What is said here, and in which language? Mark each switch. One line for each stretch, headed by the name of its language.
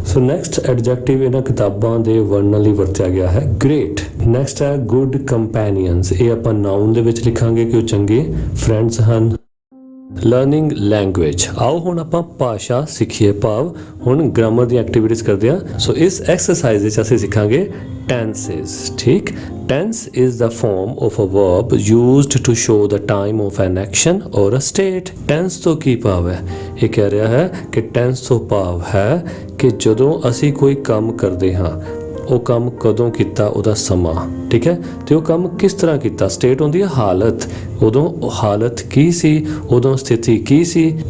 Punjabi: So next adjective ਇਹਨਾਂ ਕਿਤਾਬਾਂ ਦੇ ਵਰਣਨ ਲਈ ਵਰਤਿਆ ਗਿਆ ਹੈ ਗ੍ਰੇਟ। ਨੈਕਸਟ ਹੈ ਗੁੱਡ ਕੰਪੈਨੀਅਨਸ। ਇਹ ਆਪਾਂ ਨਾਉਨ ਦੇ ਵਿੱਚ ਲਿਖਾਂਗੇ ਕਿ ਉਹ ਚੰਗੇ ਫਰੈਂਡਸ ਹਨ। ਲਰਨਿੰਗ ਲੈਂਗੁਏਜ, ਆਓ ਹੁਣ ਆਪਾਂ ਭਾਸ਼ਾ ਸਿੱਖੀਏ, ਭਾਵ ਹੁਣ ਗ੍ਰਾਮਰ ਦੀ ਐਕਟੀਵਿਟੀਜ਼ ਕਰਦੇ ਹਾਂ। ਸੋ ਇਸ ਐਕਸਰਸਾਈਜ਼ ਵਿੱਚ ਅਸੀਂ ਸਿੱਖਾਂਗੇ tenses।
English: ਠੀਕ, tense is the form of a verb used to show the time of an action or a state।
Punjabi: tense ਤੋਂ ਕੀ ਭਾਵ ਹੈ? ਇਹ ਕਹਿ ਰਿਹਾ ਹੈ ਕਿ tense ਤੋਂ ਭਾਵ ਹੈ ਕਿ ਜਦੋਂ ਅਸੀਂ ਕੋਈ ਕੰਮ ਕਰਦੇ ਹਾਂ, ਉਹ ਕੰਮ ਕਦੋਂ ਕੀਤਾ, ਉਹਦਾ ਸਮਾਂ, ਠੀਕ ਹੈ, ਤੇ ਉਹ ਕੰਮ ਕਿਸ ਤਰ੍ਹਾਂ ਕੀਤਾ। ਸਟੇਟ ਹੁੰਦੀ ਹੈ ਹਾਲਤ, ਉਦੋਂ ਹਾਲਤ ਕੀ ਸੀ, ਉਦੋਂ ਸਥਿਤੀ ਕੀ ਸੀ।